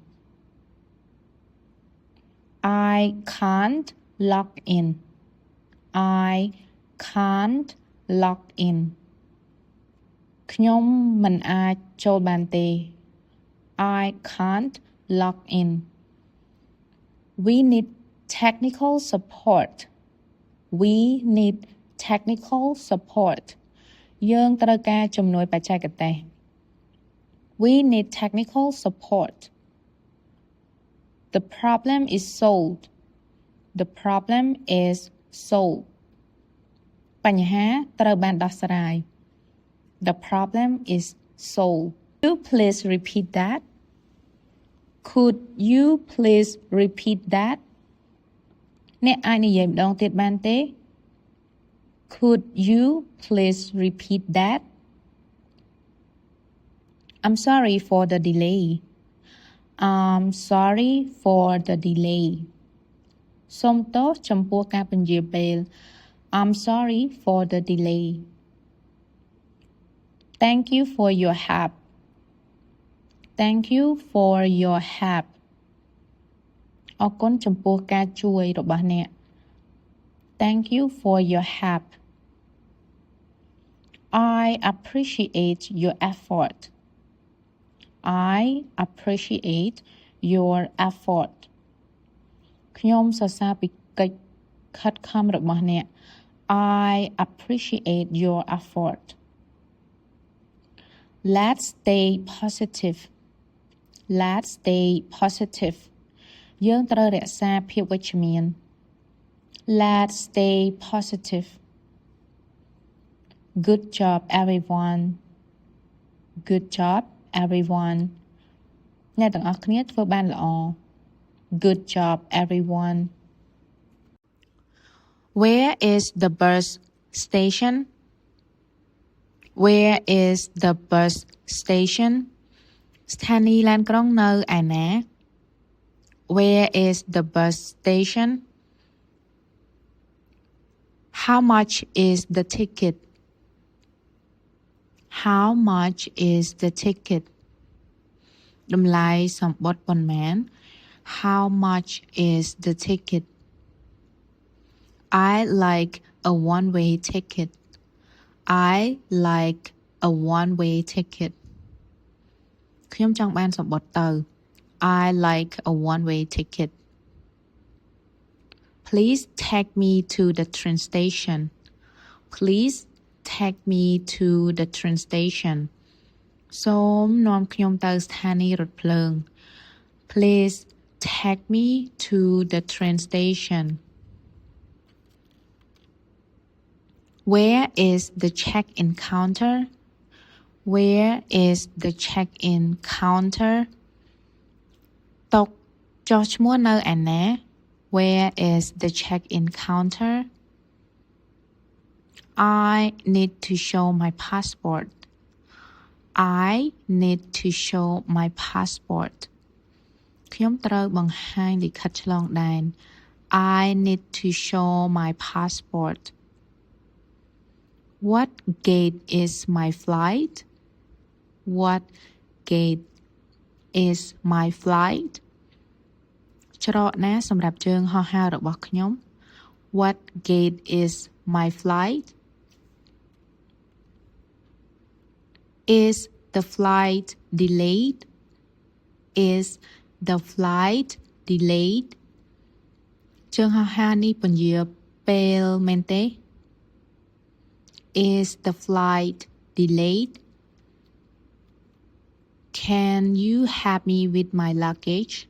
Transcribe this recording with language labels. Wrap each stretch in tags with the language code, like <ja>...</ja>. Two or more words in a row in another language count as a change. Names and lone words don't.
<en>I can't log in I can't log in</en> <km>ខ្ញុំមិនអាចចូលបានទេ</km> <en>I can't log in We need technical support We need technical support</en> <km>យើងត្រូវការជំនួយបច្ចេកទេស</km> <en>We need technical support The problem is solved The problem is solved</en> <km>បញ្ហាត្រូវបានដោះស្រាយ</km> <en>The problem is solved Could you please repeat that Could you please repeat that</en> <km>អ្នកអាចនិយាយម្ដងទៀតបានទេ</km> <en>Could you please repeat that I'm sorry for the delay I'm sorry for the delay</en> <km>សូមទោសចំពោះការពន្យារពេល</km> <en>I'm sorry for the delay Thank you for your help Thank you for your help</en> <km>អរគុណចំពោះការជួយរបស់អ្នក</km> <en>Thank you for your help I appreciate your effort I appreciate your effort</en> <km>ខ្ញុំសរសើរពីកិច្ចខិតខំរបស់អ្នក</km> <en>I appreciate your effort Let's stay positive Let's stay positive</en> <km>យើងត្រូវរក្សាភាពវិជ្ជមាន</km> <en>Let's stay positive Good job everyone Good job everyone</en> <km>អ្នកទាំងអស់គ្នាធ្វើបានល្អ</km> <en>Good job everyone Where is the bus station Where is the bus station</en> <km>ស្ថានីយ៍ឡានក្រុងនៅឯណា</km> <en>Where is the bus station How much is the ticket How much is the ticket</en> <km>តម្លៃសំបុត្រប៉ុន្មាន</km> <en>How much is the ticket I like a one-way ticket I like a one-way ticket</en> <km>ខ្ញុំចង់បានសំបុត្រទៅ</km> <en>I like a one-way ticket Please take me to the train station Please take me to the train station</en> <km>សូមនាំខ្ញុំទៅស្ថានីយ៍រថភ្លើង</km> <en>Please take me to the train station Where is the check-in counter Where is the check-in counter</en> <km>តុចុះឈ្មោះនៅឯណា</km> <en>Where is the check-in counter I need to show my passport I need to show my passport</en> <km>ខ្ញុំត្រូវបង្ហាញលិខិតឆ្លងដែន</km> <en>I need to show my passport What gate is my flight What gate is my flight</en> <km>ច្រកណាសម្រាប់ជើងហោះហើររបស់ខ្ញុំ</km> <en>What gate is my flight Is the flight delayed Is the flight delayed</en> <km>ជើងហោះហើរនេះពន្យាពេលមែនទេ</km> <en>Is the flight delayed Can you help me with my luggage?</en>